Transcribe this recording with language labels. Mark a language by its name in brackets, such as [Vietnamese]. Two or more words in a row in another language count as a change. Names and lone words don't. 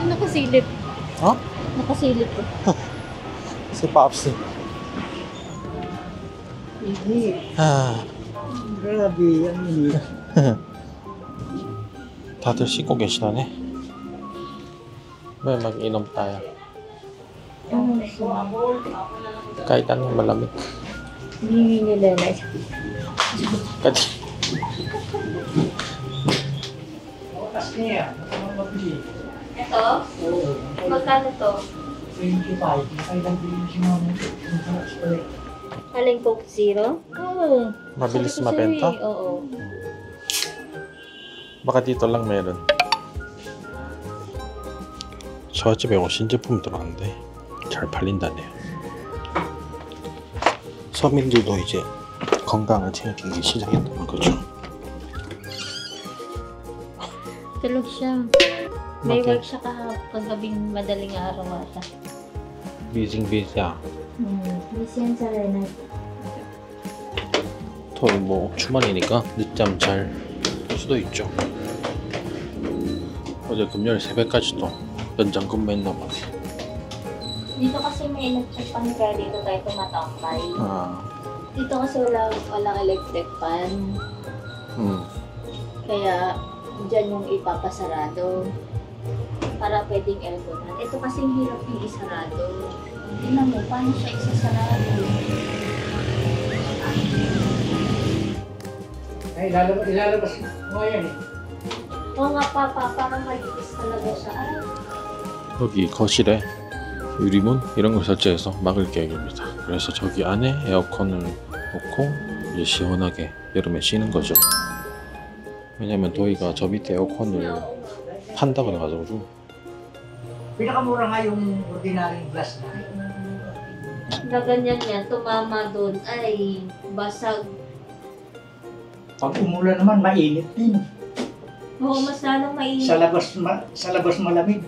[Filipino] nakasilip. Oh? Nakasilip ko. Si Popsy. Hindi. Ah. Grabe, ang init. [Korean] 다들 씻고 계시다네. 왜 [Filipino] mag-inom tayo? Kahit anong malamig. Hindi nila na. Kasi Ito? Magkano to? 25. Nakailang bilhin si mama. Aling Coke Zero? Oo. mabilis Sabi ko sa'yo mabenta. eh, oo. baka dito lang meron. [Korean] 저 집에 신제품 들어왔는데 잘 팔린다네요. 서민들도 이제 건강을 챙기기 시작했다는 거죠. [Filipino] Tulog siya. May Bakit? work siya kagabing madaling araw ata. 비징비자. Busy yan sa Renat. [Korean] 토이 뭐 주말이니까 늦잠 잘 수도 있죠. 어제 금요일 새벽까지도 연장 근무했나 봐. [Filipino] Dito kasi may [English] electric fan [Filipino] kaya dito tayo tumatambay. 아, Dito kasi walang [English] electric fan. [Filipino] Kaya dyan yung ipapasarado. Para pwedeng airconan. Ito kasi hirap yung isarado. Tingnan mo, paano siya isasarado? Ay, ilalabas mo yan eh. Oo nga papa, parang malinis talaga siya. Ay, [Korean] 여기 거실에 유리문 이런 걸 설치해서 막을 계획입니다. 그래서 저기 안에 에어컨을 놓고 이제 시원하게 여름에 쉬는 거죠. 왜냐면 도희가 저 밑에 에어컨을 판다 그래가지고. [Filipino] Pinakamura nga yung [English] ordinary glass [Filipino] na. na ganyan yan, tumama doon, ay basag. Pag umulan naman, mainit din. Oo, mas lalong mainit. Sa labas malamig.